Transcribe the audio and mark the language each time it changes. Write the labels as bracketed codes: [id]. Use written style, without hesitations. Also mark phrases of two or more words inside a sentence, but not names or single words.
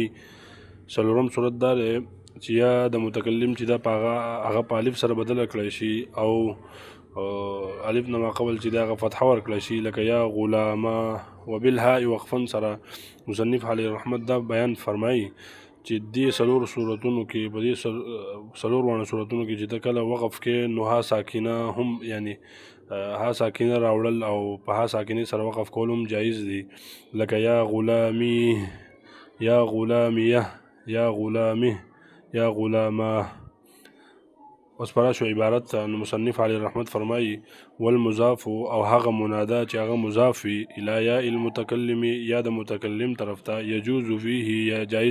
[ps] څلورم صورت دا دی چې یا د متکلم چې دا هغه په الف سره بدله کړی شي او الف نه ماقبل چې دا هغه فتحه ورکړی شي لکه [ar] یا غلامه. وبالهاء وقفا [ps] سره مصنف علی رحمت دا بیان فرمایي چې دې څلور صورتونو کې په دې څلور واړه صورتونو کې چې ته کله وقف کې نو ها ساکنه هم یعنی ها ساکنه راوړل او په ها ساکنه سره وقف کول هم جایز دي لکه [ar] یا غلامي یا غلامیه یا غلامه [ps] یا غلامه. اوس پرا شو عبارت نو مصنف علی رحمت فرمایي والمضاف او هغه منادا چې هغه مضاف وي [ar] الی یا المتکلم [ps] یا د متکلم طرف ته [ar] یجوز فيه [ps] یا جایز